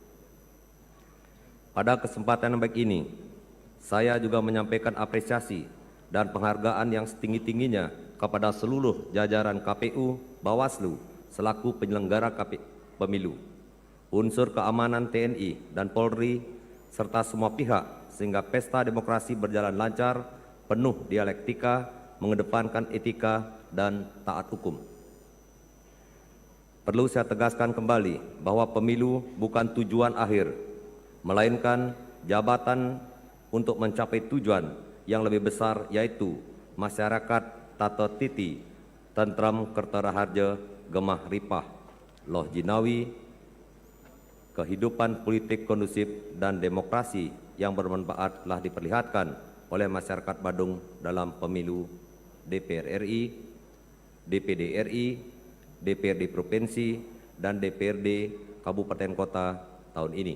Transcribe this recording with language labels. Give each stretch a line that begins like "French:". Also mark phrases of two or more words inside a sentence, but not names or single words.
Indonesian: Pada kesempatan yang baik ini, saya juga menyampaikan apresiasi dan penghargaan yang setinggi-tingginya kepada seluruh jajaran KPU, Bawaslu, selaku penyelenggara pemilu, unsur keamanan TNI dan Polri, serta semua pihak, sehingga pesta demokrasi berjalan lancar, penuh dialektika, mengedepankan etika dan taat hukum. Perlu saya tegaskan kembali bahwa pemilu bukan tujuan akhir, melainkan jabatan untuk mencapai tujuan yang lebih besar, yaitu masyarakat
Javanese: tata titi, tentram kertaraharja, gemah ripah, loh jinawi,
Indonesian: kehidupan politik kondusif dan demokrasi yang bermanfaat telah diperlihatkan oleh masyarakat Badung dalam pemilu DPR RI, DPD RI, DPRD Provinsi, dan DPRD Kabupaten Kota tahun ini.